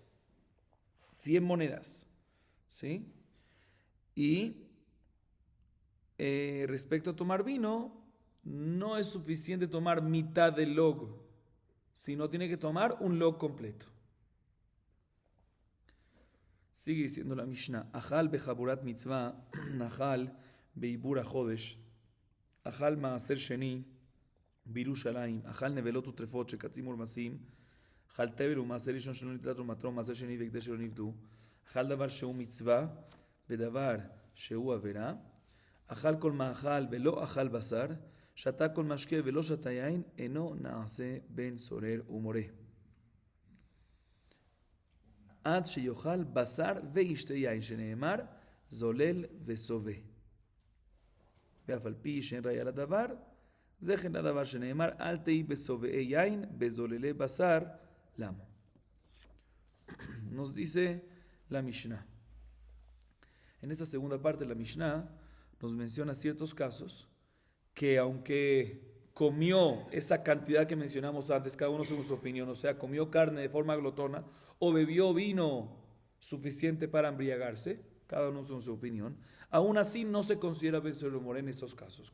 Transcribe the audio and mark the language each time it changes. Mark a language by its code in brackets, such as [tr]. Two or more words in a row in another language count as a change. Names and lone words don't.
[es] 100 monedas. ¿Sí? Y respecto a tomar vino, no es suficiente tomar mitad del log, sino tiene que tomar un log completo. Sigue diciendo la Mishnah, [he] אכל בחבורת מצוה, אכל בעיבור חודש, אכל מעשר שני, בירושלים, אכל נבלות וטרפות שקצים ורמסים, אכל תבל ומעשר ראשון שלא נתלת ומטרו, מעשר שני והקדש שלא נפדו, אכל דבר שהוא מצווה בדבר שהוא עבירה, אכל כל מאכל ולא אכל בשר, שתה כל משקה ולא שתה יין, אינו נעשה בן סורר ומורה. עד שיאכל בשר וישתה יין, שנאמר זולל וסובה. ואף על פי שאין ראיה לדבר, זכר לדבר שנאמר, אל תהי בסובעי יין, בזוללי בשר, למה? [es] Nos dice la Mishnah. En esta segunda parte de la Mishnah nos menciona ciertos casos que aunque comió esa cantidad que mencionamos antes, cada uno según su opinión, o sea, comió carne de forma glotona o bebió vino suficiente para embriagarse, cada uno según su opinión, aún así no se considera Ben Sorer Umoré en estos casos.